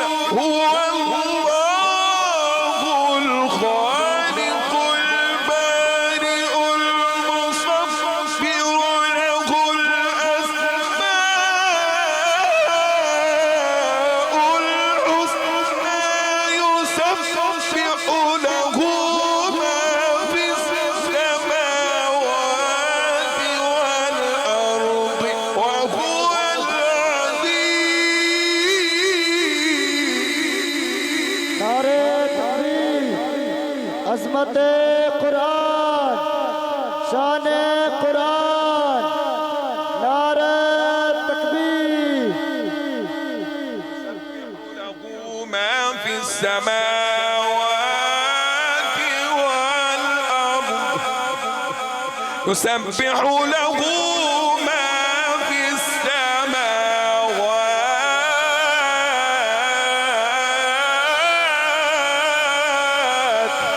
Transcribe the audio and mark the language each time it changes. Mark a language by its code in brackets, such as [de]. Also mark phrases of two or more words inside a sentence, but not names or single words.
[ar] هو الله الخالق البارئ المصفر له الأسماء الحسنى يسبح له ما في السماوات والأرض وهو [ur] نعرۂ تکبیر، عظمت قرآن، شان قرآن، نعرۂ تکبیر. [ar] له ما في السماوات والأرض يسبح له ما في السماوات